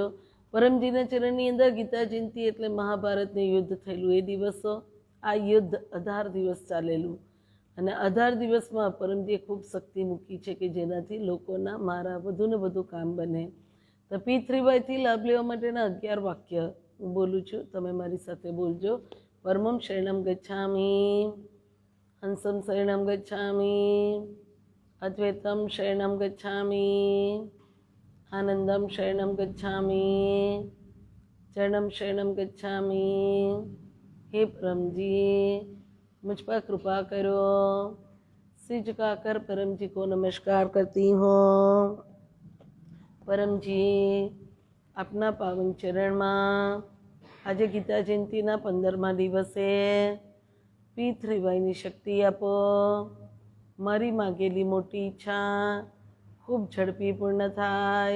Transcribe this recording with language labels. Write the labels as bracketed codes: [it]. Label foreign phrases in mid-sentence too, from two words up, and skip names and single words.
[gu] પરમજીના ચરણની અંદર ગીતા જયંતિ એટલે મહાભારતનું યુદ્ધ થયેલું એ દિવસો. આ યુદ્ધ 18 દિવસ ચાલેલું અને 18 દિવસમાં પરમજીએ ખૂબ શક્તિ મૂકી છે કે જેનાથી લોકોના મારા વધુ ને વધુ કામ બને. તો પિતૃવાયથી લાભ લેવા માટેના 11 વાક્ય હું બોલું છું, તમે મારી સાથે બોલજો. [sa] પરમં શરણમ ગચ્છામિ, હંસમ શરણમ ગચ્છામિ, અદ્વૈતમ શરણમ ગચ્છામિ, આનંદમ શરણમ ગચ્છામિ, ચરણમ શરણમ ગચ્છામિ. [hi] हे परमजी मुझ पर कृपा करो. सिर झुकाकर परमजी को नमस्कार करती हूँ. [gu] परमजी આપના પાવન ચરણમાં આજે ગીતા જયંતિના 15મા દિવસે પિતૃવાયની શક્તિ આપો. મારી માગેલી મોટી ઈચ્છા ખૂબ ઝડપી પૂર્ણ થાય.